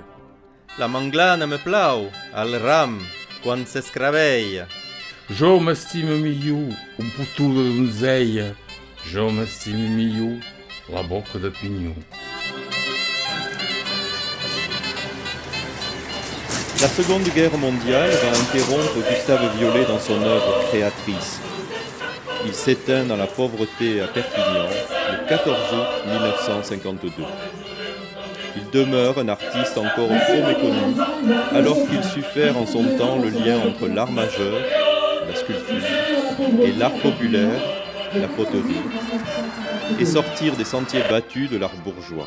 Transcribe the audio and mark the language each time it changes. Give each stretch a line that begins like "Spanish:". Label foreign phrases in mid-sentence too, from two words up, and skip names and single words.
Catalan: La manglana me plau, al ram, quan s'escravella. Jo m'estime millor un potó de donzella. Jo m'estime millor la boca de pinyó.
French: La Seconde Guerre mondiale
Catalan: va interrompre
French: Gustave Viollet dans son œuvre créatrice. Il s'éteint dans la pauvreté à Perpignan le 14 août 1952. Il demeure un artiste encore trop méconnu, alors qu'il sut faire en son temps le lien entre l'art majeur, la sculpture, et l'art populaire, la poterie, et sortir des sentiers battus de l'art bourgeois.